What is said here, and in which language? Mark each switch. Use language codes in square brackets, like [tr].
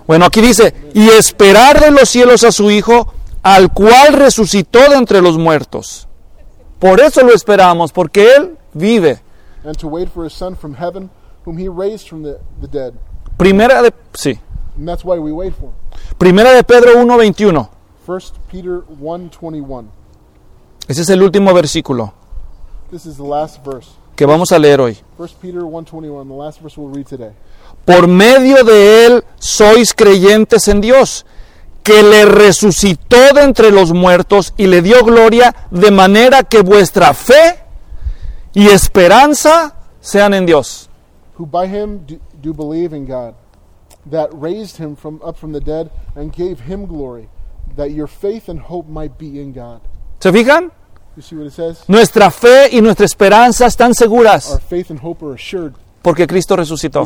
[es] Bueno, aquí dice, y esperar de los cielos a su Hijo, al cual resucitó de entre los muertos. Por eso lo esperamos, porque Él vive. [en] And to wait for his Son from heaven, whom he raised from the dead. [es] Primera de, sí. [en] And that's why we wait for him. [es] Primera de Pedro 1:21. [en] First Peter 1:21. [es] Ese es el último versículo. [en] This is the last verse. [es] Que vamos a leer hoy. [en] First Peter 1:21, the last verse we'll read today. [es] Por medio de él sois creyentes en Dios, que le resucitó de entre los muertos y le dio gloria, de manera que vuestra fe y esperanza sean en Dios. [en] Who by him do believe in God, that raised him up from the dead and gave him glory, that your faith and hope might be in God. [es] ¿Se fijan? [en] You see what it says? [es] Nuestra fe y nuestra esperanza están seguras. [en] Our faith and hope are assured. [es] Porque Cristo resucitó.